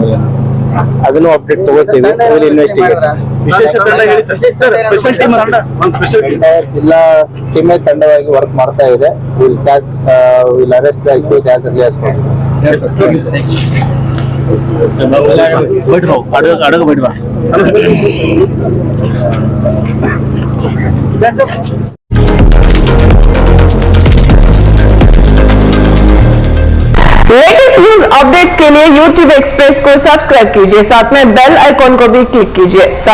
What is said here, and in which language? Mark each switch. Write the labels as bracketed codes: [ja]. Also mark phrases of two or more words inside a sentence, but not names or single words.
[kn] ಅದನ್ನು ಅಪ್ಡೇಟ್ ತಗೋತೀವಿ. ಇನ್ವೆಸ್ಟಿಗೇಟ್ ವಿಶೇಷ ತಂಡ ಹೇಳಿ ಸರ್. [en] special team [kn] ಜಿಲ್ಲಾ ಟೀಮೇ ತಂಡವಾಗಿ ವರ್ಕ್ ಮಾಡ್ತಾ ಇದೆ. [en] will arrest the accused as early as possible. [kn] ಅಡಗು ಬಿಡುವ. [en] latest news updates [hi] के लिए YouTube एक्सप्रेस को सब्सक्राइब कीजिए, साथ में [en] bell icon [hi] को भी क्लिक कीजिए।